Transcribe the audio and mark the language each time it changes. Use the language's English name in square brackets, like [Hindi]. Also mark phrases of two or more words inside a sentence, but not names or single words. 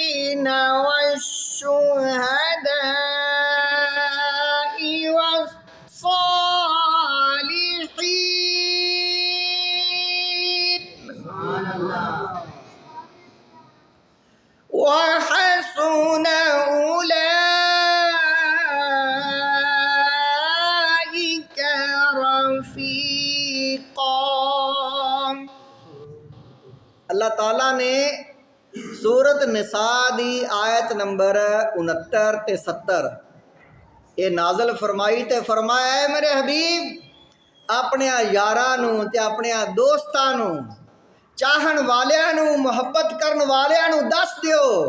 [Arabic] والنبيين والشهداء والصالحين وحسن أولئك رفيقا. [Punjabi] ਅੱਲਾਹ ਤਾਲਾ ਨੇ ਸੂਰਤ ਨਿਸਾ ਦੀ ਆਇਤ ਨੰਬਰ 69 ਤੇ 70 ਯੇ ਨਾਜ਼ਲ ਫ਼ਰਮਾਈ ਤੇ ਫ਼ਰਮਾਇਆ ਹੈ ਮੇਰੇ ਹਬੀਬ ਅਪਣੇ ਯਾਰਾਂ ਨੂੰ ਤੇ ਅਪਣੇ ਦੋਸਤਾਂ ਨੂੰ ਚਾਹਣ ਵਾਲਿਆਂ ਨੂੰ ਮੁਹੱਬਤ ਕਰਨ ਵਾਲਿਆਂ ਨੂੰ ਦੱਸ ਦਿਓ